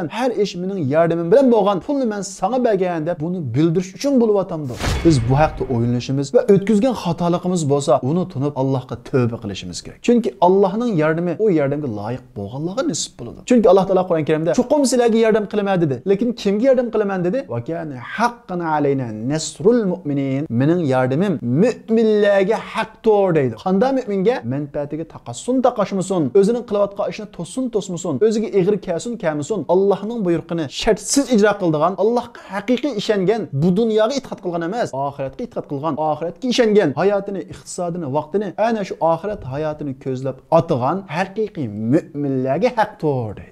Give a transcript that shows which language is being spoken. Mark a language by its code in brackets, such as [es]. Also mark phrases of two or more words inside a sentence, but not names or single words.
[uz] Har ish mening yordamim bilan bo'lgan. Pulni men sana bergan" deb buni bildirish uchun bo'layotamdi. Biz bu haqda o'ylanishimiz va o'tkazgan xatoligimiz bo'lsa, uni tunib Allohga tövbe qilishimiz kerak. Chunki Allohning yordami o yordamga loyiq bo'lganligiga nisb bo'ladi. Chunki Alloh taolo Qur'on Karimda "Chuqum sizlarga yordam qilaman" dedi. Lekin kimga yordam qilaman dedi? [ar] وكان حقا علينا نصر المؤمنين. [uz] Mening yordamim mu'minlarga haqdir deydi. Qanday mu'minga? Manfaatiga taqashmasin, o'zining qilayotgan ishini to'smasin, o'ziga eg'ir kelsin, Allohning buyrug'ini shartsiz ijro qiladigan, Allohga haqiqiy ishongan, bu dunyoga itoat qilgan emas, oxiratga itoat qilgan, oxiratga ishongan, hayotini, iqtisodini, vaqtini ana shu oxirat hayotini ko'zlab otgan haqiqiy mu'minlarga haqdir deydi.